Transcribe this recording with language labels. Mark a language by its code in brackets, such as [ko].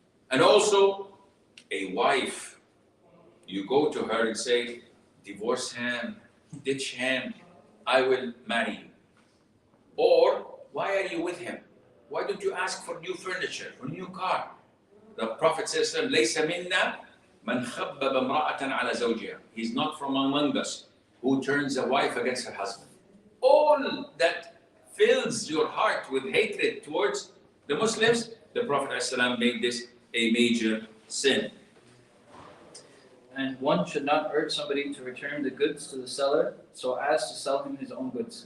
[en] And also, a wife, you go to her and say, divorce him, ditch him, I will marry you. Or, why are you with him? Why don't you ask for new furniture, for new car? The Prophet says, [ar] لَيْسَ مِنَّا مَنْ خَبَّبَ امْرَأَةً عَلَى زَوْجِهَا. [en] He's not from among us who turns a wife against her husband. All that fills your heart with hatred towards the Muslims, the Prophet ﷺ made this a major sin. And one should not urge somebody to return the goods to the seller so as to sell him his own goods.